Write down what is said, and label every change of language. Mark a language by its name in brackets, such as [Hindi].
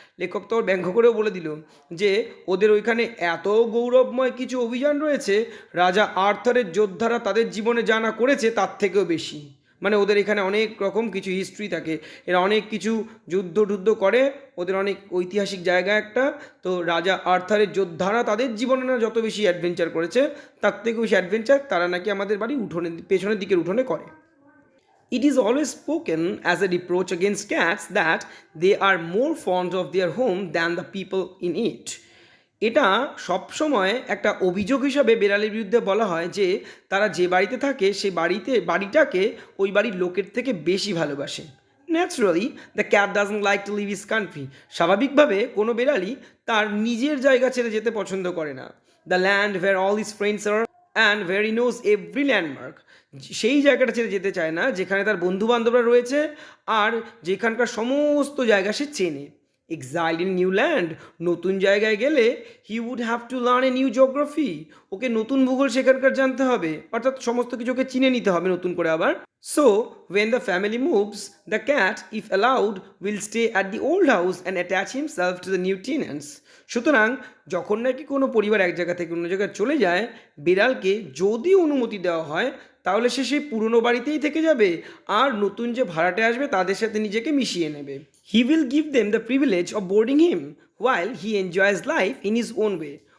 [Bangla] লেখক তো ব্যঙ্গ করেও বলে দিল যে ওদের ওইখানে এত গৌরবময় কিছু অভিযান রয়েছে রাজা আর্থারের যোদ্ধারা তাদের জীবনে জানা করেছে তার থেকেও বেশি। মানে ওদের এখানে অনেক রকম কিছু হিস্ট্রি থাকে, এরা অনেক কিছু যুদ্ধ টুদ্ধ করে, ওদের অনেক ঐতিহাসিক জায়গা একটা। তো রাজা আর্থারের যোদ্ধারা তাদের জীবনে না যত বেশি অ্যাডভেঞ্চার করেছে তার থেকে বেশি অ্যাডভেঞ্চার তারা নাকি আমাদের বাড়ি উঠোনে পেছনের দিকের উঠোনে করে। [English] It is always spoken as a reproach against cats that they are more fond of their home than the people in it. [Bangla] এটা সবসময় একটা অভিযোগ হিসাবে বেড়ালের বিরুদ্ধে বলা হয় যে তারা যে বাড়িতে থাকে সেই বাড়িটাকে ওই বাড়ির লোকের থেকে বেশি ভালোবাসে। [English] naturally the cat doesn't like to leave his country, [Bangla] স্বাভাবিকভাবে কোনো বেড়ালই তার নিজের জায়গা ছেড়ে যেতে পছন্দ করে না। [English] The land where all his friends are and where he knows every landmark. [Bangla] সেই জায়গাটা ছেড়ে যেতে চায় না যেখানে তার বন্ধু বান্ধবরা রয়েছে আর যেখানকার সমস্ত জায়গা সে চেনে। [English] exile in new land, [Bangla] নতুন জায়গায় গেলে [English] he would have to learn a new geography, [Bangla] ওকে নতুন ভূগোল সেখানকার জানতে হবে, অর্থাৎ সমস্ত কিছু ওকে চিনে নিতে হবে নতুন করে আবার। [English] So when the family moves, the cat, if allowed, will stay at the old house and attach himself to the new tenants. [Bangla] সুতরাং যখন নাকি কোনো পরিবার এক জায়গা থেকে অন্য জায়গায় চলে যায়, বিড়ালকে যদি অনুমতি দেওয়া হয় তাহলে সে সেই পুরনো বাড়িতেই থেকে যাবে আর নতুন যে ভাড়াটে আসবে তাদের সাথে নিজেকে মিশিয়ে নেবে। [English] He will give them the privilege of boarding him while he enjoys life in his own way.